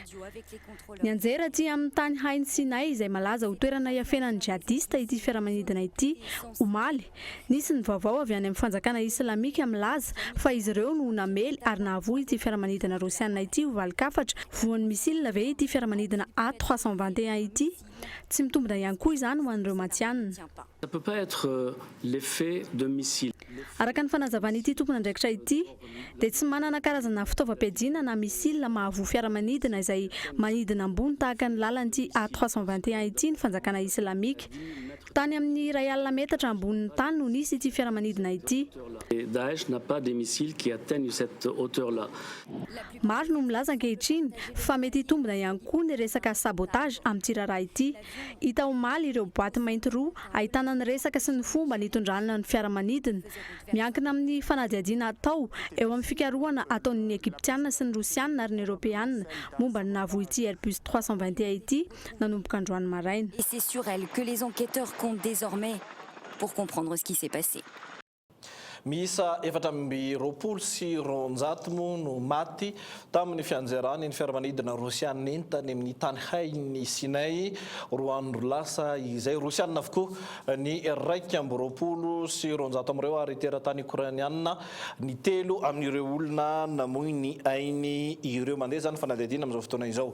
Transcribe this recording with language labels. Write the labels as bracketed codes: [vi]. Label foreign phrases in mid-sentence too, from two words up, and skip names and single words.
[mg] Ny anjera aty amin'ny tany hainy Sinay izay malaza ho toerana iafenan'ny jihadista ity fiaramanidina ity omaly nisy ny vaovao avy any amin'ny fanjakana islamika milaza fa izy ireo no namely ary nahavoy ity fiaramanidina rosiana ity ho valikafatra voan'ny misilina ve ity fiaramanidina A321 ity tsy mitombona ihany koa izany ho an'ireo matianina. [fr] Ça peut pas être l'effet de missile. [mg] Araka ny fanazavana ity tompon'andraikitra ity dia tsy manana karazana fitaovam-piadiana na misilina mahavoa fiaramanidina izay manidina ambony tahaka ny lalan'ity A321 ity ny fanjakana islamika. Tany amin'ny 1 metatra ambonin'ny tany no nisy ity fiaramanidina ity. [fr] Daesh n'a pas des missiles qui atteignent cette hauteur-là. [mg] Maro no milaza ankehitriny fa mety hitombona ihany koa ny resaka sabotage amin'ity raharaha ity. Hita omaly ireo boaty mainty roa ahitana ny resaka sy ny fomba nitondrana ny fiaramanidina. Miankina amin'ny fanadihadiana atao eo amin'ny fikarohana ataon'ny Egyptiana sy ny Rosiana ary ny Européana momba ny nahavoa ity Airbus 321 ity nanomboka androany maraina. [fr] Et c'est sur elle que les enquêteurs comptent désormais pour comprendre ce qui s'est passé. [mg] Miisa 420 sy 200 moa no maty tamin'ny fianjerany ny fiaramanidina rosiana entany amin'ny tany hainy Sinay 2 andro lasa izay rosiana avokoa ny 220 sy 200 amin'ireo ary teratany ukrainiana ny 3 amin'ireo olona namoy ny ainy ireo mandeha zany fanadihadiana amin'izao fotoana izao.